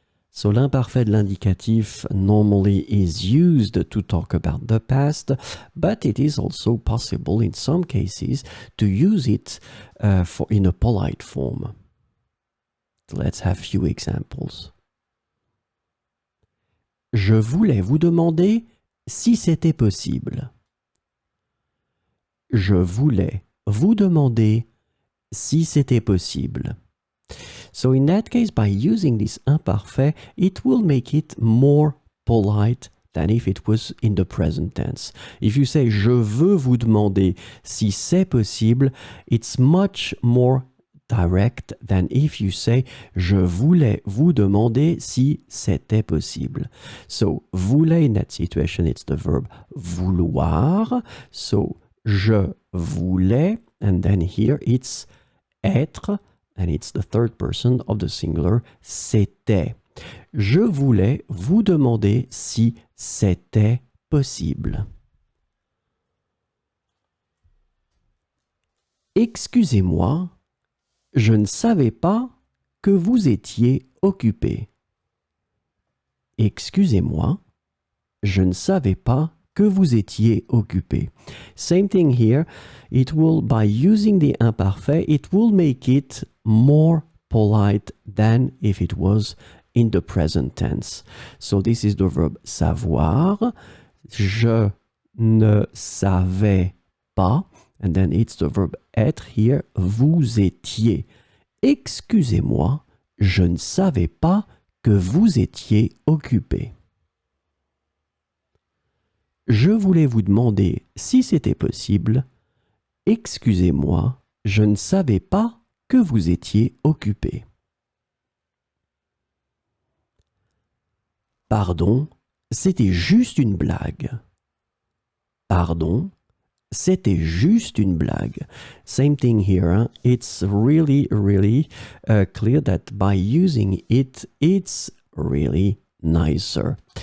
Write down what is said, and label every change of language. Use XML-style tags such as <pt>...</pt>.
<en>So l'imparfait de l'indicatif normally is used to talk about the past, but it is also possible in some cases to use it in a polite form. So let's have few examples.</en> <fr>Je voulais vous demander si c'était possible. Je voulais vous demander si c'était possible.</fr> <en>So in that case, by using this imparfait, it will make it more polite than if it was in the present tense. If you say</en> <fr>je veux vous demander si c'est possible,</fr> <en>it's much more direct than if you say</en> <fr>je voulais vous demander si c'était possible.</fr> <en>So voulait in that situation, it's the verb vouloir. So</en> <fr>je voulais,</fr> <en>and then here it's être, and it's the third person of the singular, c'était.</en> <fr>Je voulais vous demander si c'était possible. Excusez-moi, je ne savais pas que vous étiez occupé. Excusez-moi, je ne savais pas que vous étiez occupé.</fr> <en>Same thing here. It will, by using the imparfait, it will make it more polite than if it was in the present tense. So this is the verb savoir.</en> <fr>Je ne savais pas.</fr> <en>And then it's the verb être here.</en> <fr>Vous étiez. Excusez-moi, je ne savais pas que vous étiez occupé. Je voulais vous demander si c'était possible. Excusez-moi, je ne savais pas que vous étiez occupé. Pardon, c'était juste une blague. Pardon, c'était juste une blague.</fr> <en>Same thing here. Hein? It's really clear that by using it, it's really nicer.</en>